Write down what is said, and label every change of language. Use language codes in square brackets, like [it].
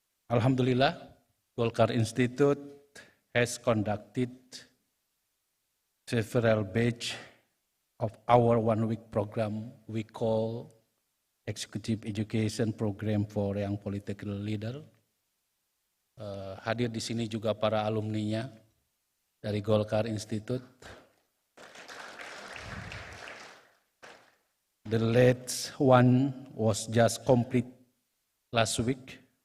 [en] Alhamdulillah, Golkar Institute has conducted several batch of our one-week program we call Executive Education Program for Young Political Leader. [id] Hadir di sini juga para alumninya dari Golkar Institute. [en] The latest one was just complete last week.